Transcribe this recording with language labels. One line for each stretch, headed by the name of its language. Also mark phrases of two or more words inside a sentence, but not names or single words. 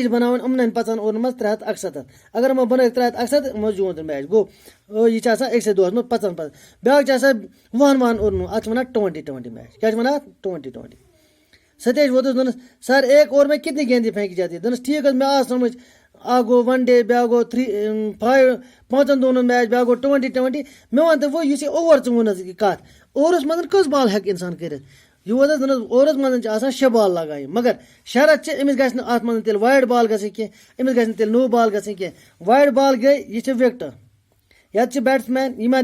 Kashmiri: چھِ بَناوٕنۍ یِمنٕے 15 اوورن منٛز 371 اگر یِمو بَنٲیِکھ 371 یِمو زیوٗن میچ گوٚو یہِ چھِ آسان أکسٕے دۄہس منٛز 15 بیٛاکھ چھِ آسان 20 اوورن اَتھ چھِ وَنان 20 میچ کیٛاہ چھِ وَنان اَتھ 20 ستیش ووتُس دوٚپنَس سر
Urdu: 1 اوور میں کتنی گیندی پھینکی جاتی ہے
Kashmiri: دوٚپنَس ٹھیٖک حظ مےٚ آو سمجھ اکھ گوٚو
English: one day
Kashmiri: بیٛاکھ گوٚو 5 دۄہن ہُنٛد میچ بیٛاکھ گوٚو 20 مےٚ وَن تہٕ وۄنۍ یُس یہِ اوور ژٕ ووٚنُتھ یہِ کَتھ اوورَس منٛز کٔژ بال ہٮ۪کہِ اِنسان کٔرِتھ یہِ ووت حظ دوٚپنَس اوورَس منٛز چھِ آسان 6 بال لگاونہِ مگر شرط چھِ أمِس گژھِ نہٕ اَتھ منٛز تیٚلہِ
English: wide ball
Kashmiri: گژھٕنۍ کینٛہہ أمِس گژھِ نہٕ تیٚلہِ
English: no ball
Kashmiri: گژھٕنۍ کینٛہہ
English: wide ball
Kashmiri: گٔے یہِ چھِ وِکٹہٕ یَتھ چھِ بیٹٕس مین یِمن